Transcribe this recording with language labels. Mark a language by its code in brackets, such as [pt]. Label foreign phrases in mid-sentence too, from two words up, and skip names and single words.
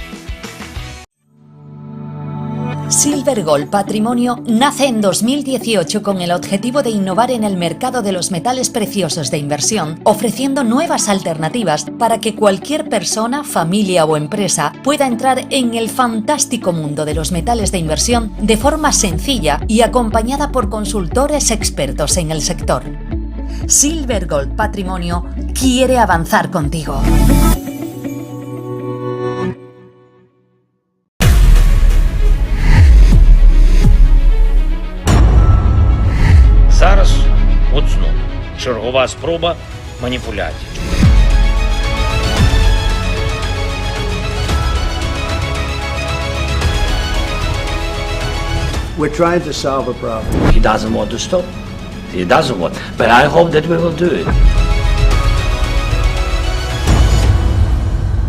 [es] Silver Gold Patrimonio nace en 2018 con el objetivo de innovar en el mercado de los metales preciosos de inversión, ofreciendo nuevas alternativas para que cualquier persona, familia o empresa pueda entrar en el fantástico mundo de los metales de inversión de forma sencilla y acompañada por consultores expertos en el sector. Silver Gold Patrimonio quiere avanzar contigo. [uk] Зараз оцну чергова спроба маніпуляцій. [en] We're trying to solve a problem. He doesn't want to stop. He doesn't want. But I hope that we will do it.